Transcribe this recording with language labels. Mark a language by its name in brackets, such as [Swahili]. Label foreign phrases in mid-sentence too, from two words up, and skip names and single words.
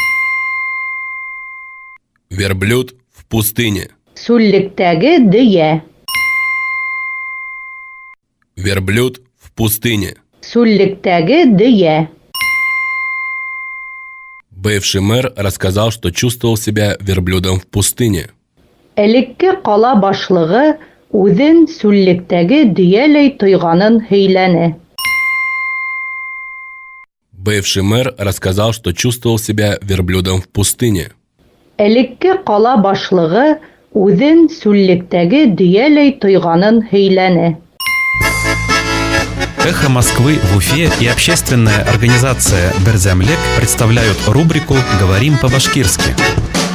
[Russian] Верблюд в пустыне. [Bashkir] Сүллектәге дөя. [Russian] Верблюд в пустыне. [Bashkir] Сүллектәге дөя. [Russian] Бывший мэр рассказал, что чувствовал себя верблюдом в пустыне. [Bashkir] Элекке кала башлыгы үзен сүллектәге дөяләй тойганын һөйләне. [Russian] Бывший мэр рассказал, что чувствовал себя верблюдом в пустыне. [Bashkir] Элекке кала башлыгы үзен сүллектәге дөяләй тойганын һөйләне. [Russian] Эхо Москвы в Уфе и общественная организация Берзямлек представляют рубрику «Говорим по-башкирски».